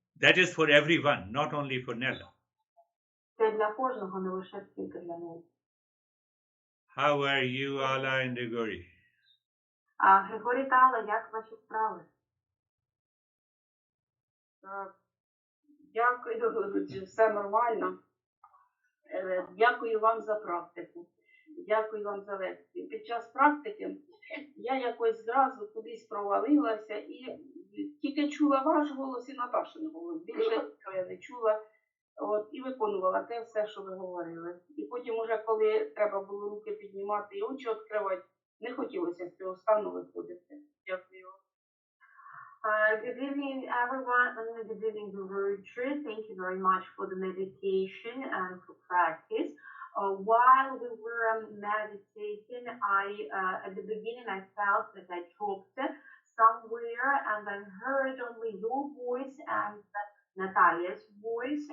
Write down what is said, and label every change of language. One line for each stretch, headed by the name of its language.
English: That is for everyone, not only for Nella.
Ukrainian: Це для кожного, не лише тільки для них.
English: How are you, Ala and Grigori?
Ukrainian: Григорій та Алла, як ваші справи? Дякую, все нормально. Дякую вам за практику. Дякую вам за лекцію. Під час практики я якось зразу кудись провалилася і тільки чула ваш голос і Наташин голос. Більше нічого я не чула. І виконувала те все, що ви говорили. І потім уже, коли треба було руки піднімати і очі відкривати, не хотілося з цього стану виходити. Дякую вам.
English: Good evening, everyone, and good evening, Guruji. Thank you very much for the meditation and for practice. While we were meditating, at the beginning, I felt that I dropped somewhere, and I heard only your voice and Natalia's voice.